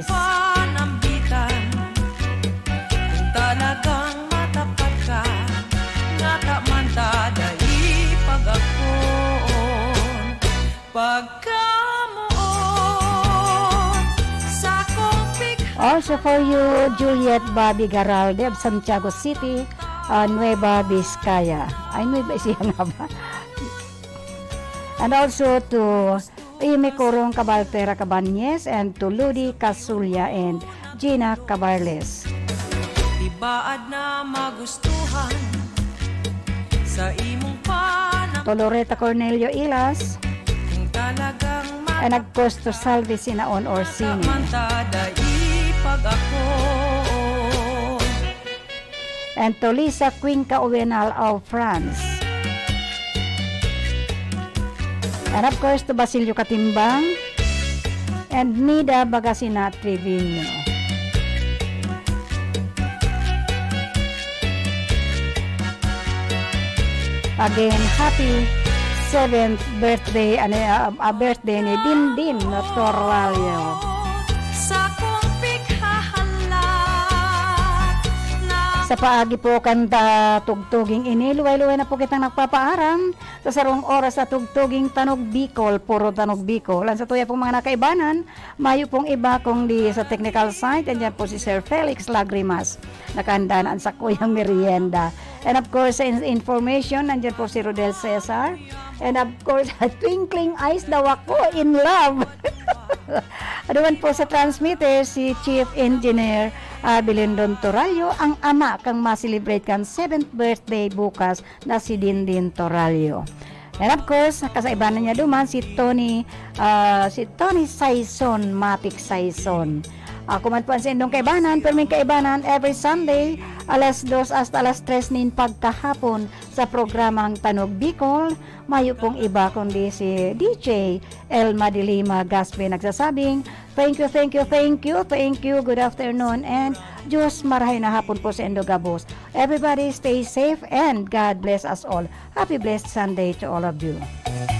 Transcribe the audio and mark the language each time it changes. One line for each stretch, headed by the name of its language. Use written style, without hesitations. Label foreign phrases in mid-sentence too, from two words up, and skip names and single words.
Bikol: panambitan, kung talagang matapat ka, ngata man tada ipag-akon. Pagkamuon sa kong
English: Also for you, Juliet Bobby Garalde of Santiago City, Nueva Vizcaya.
Filipino: Ay, Nueva Ecija nga ba?
English: And also to Amy Corong Cabaltera Cabañez and to Ludi Casulia and Gina Cabarles.
Bikol: ibaad na magustuhan sa imong panang.
English: To Loretta Cornelio Ilas
Bikol: Kung talagang
English: and Agcosto Salvi Sinaon Orsini.
Bikol: matamantada pag ako.
English: And to Lisa Cuenca Uwenal of France. And of course, to Basilio Katimbang and Nida Bagasina Trevino. Again, happy 7th birthday, birthday ni Dindin Torralio.
Bikol: Sa kong pikhahala na Sa paagi po kanta tugtuging ini, luway-luway na po kitang nagpapaaram sa sarong oras sa tugtuging Tanog Bicol, puro Tanog Bicol. Ang sa tuya pong mga nakaibanan, mayo pong iba kung di sa
English: technical side,
Bikol: andyan po si Sir Felix Lagrimas, nakandaan sa kuyang merienda.
English: And of course,
Bikol: sa information, andyan po si Rodel Cesar.
English: And of course, Twinkling Eyes
Bikol: daw ako,
English: in love.
Bikol: Aduman po sa transmitter, si
English: Chief Engineer
Bikol: Bilindon Toralio, ang ama kang ma-celebrate kang
English: 7th birthday
Bikol: bukas na si Dindin Toralio.
English: And of course,
Bikol: kasaibanan niya duman si Tony Saison, Matic Saison. Kuman po sa indong kaibanan, pero may kaibanan
English: every Sunday,
Bikol: alas 2 hasta alas 3 nin pagkahapon sa programang Tanog Bicol. Mayo pong iba kundi si DJ Elma de Lima Gaspe nagsasabing,
English: thank you, good afternoon, and
Bikol: Diyos marahay na hapon po sa Indogabos.
English: Everybody stay safe and God bless us all. Happy blessed Sunday to all of you.